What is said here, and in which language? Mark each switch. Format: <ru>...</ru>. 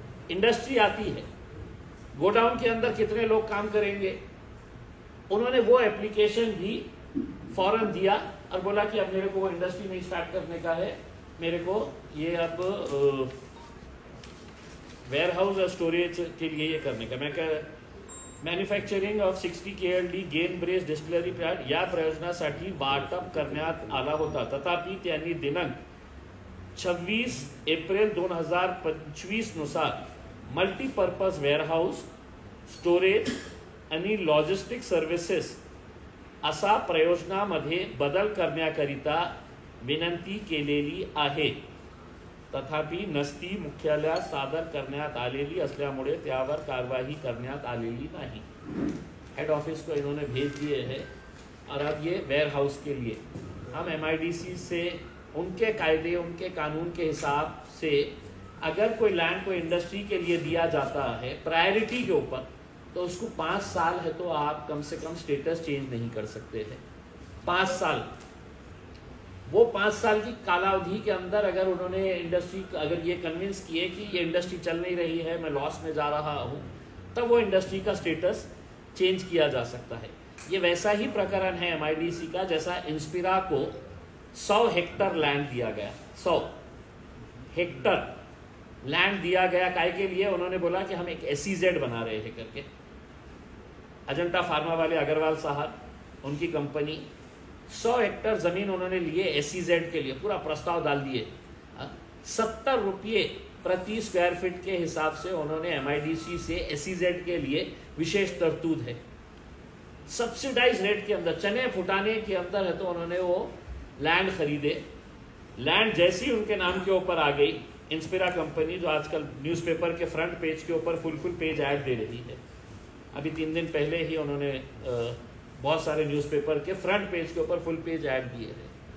<hi>Industry आती है, godown के अंदर कितने लोग काम करेंगे, उन्होंने वो एप्लीकेशन भी फौरन दिया और बोला कि अब मेरे को वो इंडस्ट्री नहीं स्टार्ट करने का है, मेरे को ये अब वेयर हाउस और स्टोरेज के लिए ये करने का।</hi> <mr>मैं manufacturing of 60 KLD gain brace distillery plant या प्रयोजनासाठी वाटप करण्यात आला होता, तथापि त्यांनी दिनांक 26 एप्रिल 2025 नुसार मल्टीपर्पज वेअरहाऊस, स्टोरेज आणि लॉजिस्टिक सर्व्हिसेस असा प्रयोजनामध्ये बदल करण्याकरिता विनंती केलेली आहे, तथापि नस्ती मुख्यालयात सादर करण्यात आलेली असल्यामुळे त्यावर कारवाई करण्यात आलेली नाही।</mr> <hi>हेड ऑफिस को इन्होंने भेज दिए हैं और अब ये वेयर हाउस के लिए हम MIDC से उनके कायदे, उनके कानून के हिसाब से अगर कोई लैंड कोई इंडस्ट्री के लिए दिया जाता है प्रायोरिटी के ऊपर, तो उसको 5 साल है तो आप कम से कम स्टेटस चेंज नहीं कर सकते हैं। 5 साल, वो 5 साल की कालावधि के अंदर अगर उन्होंने इंडस्ट्री, अगर ये कन्विंस किए कि ये इंडस्ट्री चल नहीं रही है, मैं लॉस में जा रहा हूँ, तब वो इंडस्ट्री का स्टेटस चेंज किया जा सकता है। ये वैसा ही प्रकरण है MIDC का जैसा इंस्पिरा को 100 हेक्टर लैंड दिया गया। 100 हेक्टर लैंड दिया गया काय के लिए, उन्होंने बोला कि हम एक SEZ बना रहे हैं करके। अजंता फार्मा वाले अग्रवाल साहब, उनकी कंपनी 100 हेक्टर जमीन उन्होंने लिए SEZ के लिए, पूरा प्रस्ताव डाल दिए। 70 रुपये प्रति स्क्वायर फीट के हिसाब से उन्होंने MIDC से SEZ के लिए विशेष तरतूद है। सब्सिडाइज रेट के अंदर, चने फुटाने के अंदर है तो उन्होंने वो लैंड खरीदे। लैंड जैसी उनके नाम के ऊपर आ गई, इंस्पिरा कंपनी जो आजकल न्यूज़पेपर के फ्रंट पेज के ऊपर फुल पेज ऐड दे रही है, अभी 3 दिन पहले ही उन्होंने बहुत सारे न्यूज़पेपर के फ्रंट पेज के ऊपर फुल पेज ऐड दिए हैं।</hi>